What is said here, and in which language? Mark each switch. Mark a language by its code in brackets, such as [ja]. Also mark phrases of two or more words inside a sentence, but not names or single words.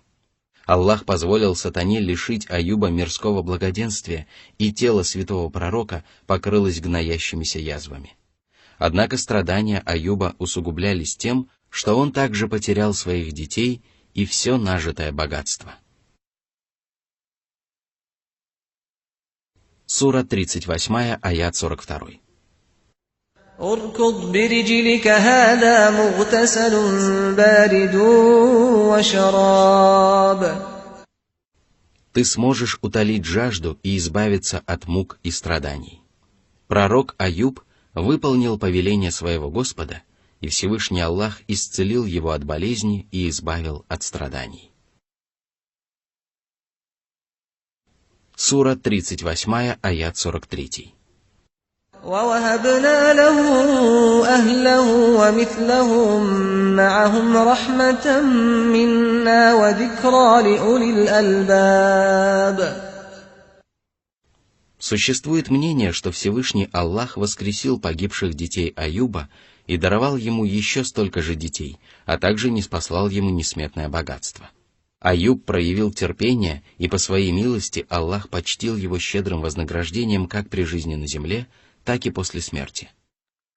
[ru] Аллах позволил сатане лишить Аюба мирского благоденствия, и тело святого пророка покрылось гноящимися язвами. Однако страдания Аюба усугублялись тем, что он также потерял своих детей и все нажитое богатство. Сура 38, аят 42. [ar] اركض برجلك هذا مغتسل بارد وشراب. [ru] Ты сможешь утолить жажду и избавиться от мук и страданий. Пророк Аюб выполнил повеление своего Господа, и Всевышний Аллах исцелил его от болезни и избавил от страданий. Сура 38, аят 43. [ar] ووهبنا له أهله ومثلهم معهم رحمة منا وذكرى لأولي الألباب. [ru] Существует мнение, что Всевышний Аллах воскресил погибших детей Аюба и даровал ему еще столько же детей, а также ниспослал ему несметное богатство. Аюб проявил терпение, и по своей милости Аллах почтил его щедрым вознаграждением как при жизни на земле, так и после смерти.